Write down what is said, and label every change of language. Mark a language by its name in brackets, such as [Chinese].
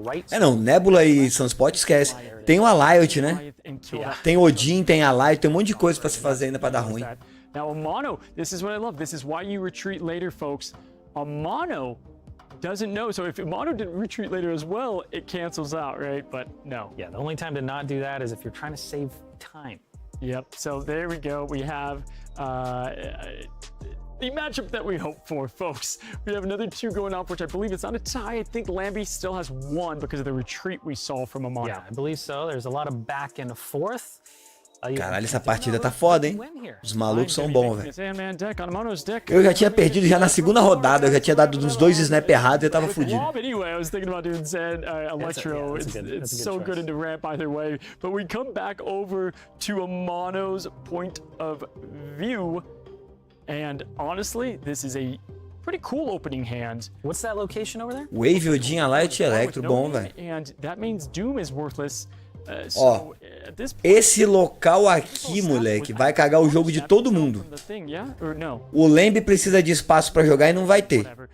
[Portuguese] É não, Nebula e Sunspot esquece. Tem o Alive, né? Tem Odin, tem Alive, tem um monte de coisa pra se fazer ainda pra dar ruim. [English] Now, Amano, this is what I love. This is why you retreat later, folks. Amano doesn't know. So if Amano didn't retreat later as well, it cancels out, right? But no. Yeah, the only time to not do that is if you're trying to save time. Yep. So there we go. We have the matchup that we hope for, folks. We have another 2 going off, which I believe it's not a tie. I think Lambie still has 1 because of the retreat we saw from Amano. Yeah, I believe so. There's a lot of back and forth. [Portuguese] Caralho, essa partida tá foda, hein? Os malucos são bons, velho. Eu já tinha perdido já na segunda rodada, eu já tinha dado uns 2 snap errados e eu tava fudido. [English] Anyway, I was thinking about doing Zen, Electro. It's so good into ramp either way. But we come back over to Amano's point of view. And honestly, this is a pretty cool opening hand. What's that location over there? [Portuguese] Wave, Odin, Light e Electro, bom, velho. [English] And that means Doom is worthless. [Portuguese] Ó, esse local aqui, moleque, vai cagar o jogo de todo mundo. O Lamb precisa de espaço pra jogar e não vai ter.